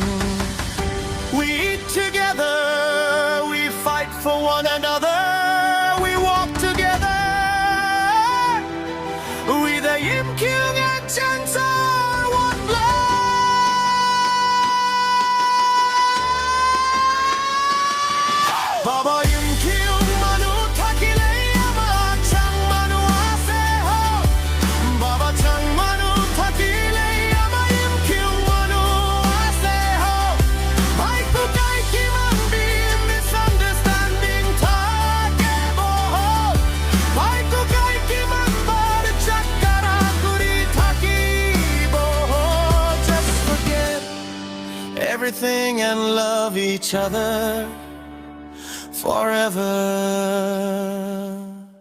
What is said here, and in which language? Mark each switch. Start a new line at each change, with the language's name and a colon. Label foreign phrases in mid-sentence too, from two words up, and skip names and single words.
English: We eat together, we fight for one another, we walk together. We the Yimkhiung and Chang are one blood.
Naga Pidgin: Baba Yimkhiung manu thakile ama chang manu ase ho. Baba chang manu thakile ama Yimkhiung manu ase ho. Bhai ku kai ki man bi misunderstanding thake bo ho. Bhai ku kai ki man bar chakara kuri thaki bo ho.
English: Just forget everything and love each other forever.